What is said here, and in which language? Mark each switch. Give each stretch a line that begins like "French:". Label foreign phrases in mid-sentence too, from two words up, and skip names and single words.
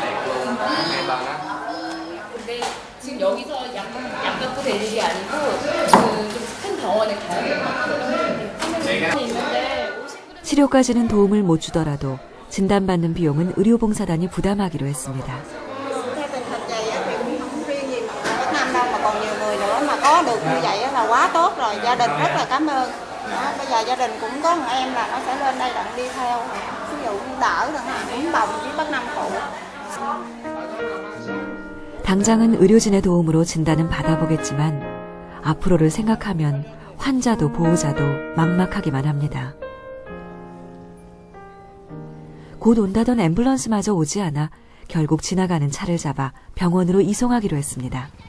Korean: 근데 지금 여기서 약 갖고 되는 게 아니고 좀 큰 병원에 가야 돼요. 치료까지는 도움을 못 주더라도 진단받는 비용은 의료봉사단이 부담하기로 했습니다.
Vietnamese: Theo tình hình vậy thì cũng không riêng gì Việt Nam đâu mà còn nhiều người nữa mà có được như vậy là quá tốt rồi. Gia đình rất là cảm ơn. Đó, bây giờ gia đình cũng có một em là nó sẽ lên đây đặng đi theo. Ví dụ như đỡ đặng uống bồng với bác Năm phụ.
Korean: 당장은 의료진의 도움으로 진단은 받아보겠지만 앞으로를 생각하면 환자도 보호자도 막막하기만 합니다. 곧 온다던 앰뷸런스마저 오지 않아 결국 지나가는 차를 잡아 병원으로 이송하기로 했습니다.